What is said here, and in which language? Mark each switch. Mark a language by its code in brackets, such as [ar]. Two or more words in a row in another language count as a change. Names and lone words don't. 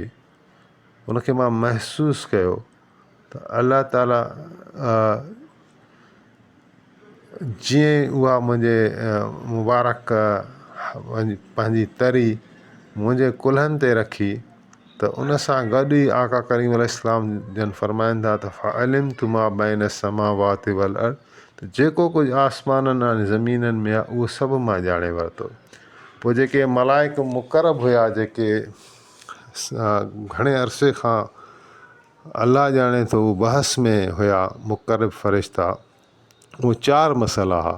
[sd] उनखे मां महसूसु कयो त अलाह ताला जीअं उहा मुंहिंजे मुबारक पंहिंजी तरी मुंहिंजे कुल्हनि ते रखी, त उन सां गॾु ई आका करीम अलैहिस्सलाम जन फरमाइनि था त [ar] فعلمت ما بين السماوات والأرض, [sd] त जेको कुझु आसमाननि ऐं ज़मीननि में आहे उहो सभु मां ॼाणे वरितो। पोइ जेके मलाइक मुक़रब हुया, जेके घणे अरसे खां अलाह ॼाणे थो बहस में हुया मुक़रब फ़रिश्ता, उहे 4 मसइला हुआ।